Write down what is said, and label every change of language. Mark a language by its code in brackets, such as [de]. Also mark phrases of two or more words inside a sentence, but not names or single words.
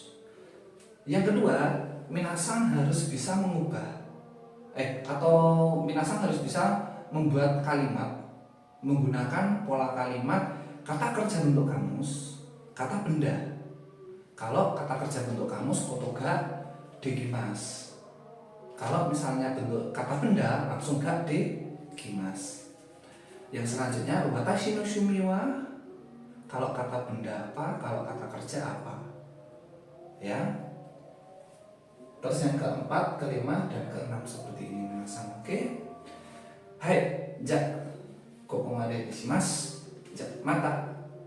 [id] Yang kedua, minasan harus bisa mengubah atau minasan harus bisa membuat kalimat menggunakan pola kalimat kata kerja bentuk kamus, kata benda. Kalau kata kerja bentuk kamus [ja] ことができます. [id] Kalau misalnya bentuk kata benda langsung [ja] ができます. [id] Yang selanjutnya [ja] 私の趣味は, [id] kalau kata benda apa, kalau kata kerja apa. Ya. Terus yang keempat, kelima, dan keenam seperti ini minasan. Oke. Hai, [ja] じゃ、ここまででします. じゃ、また.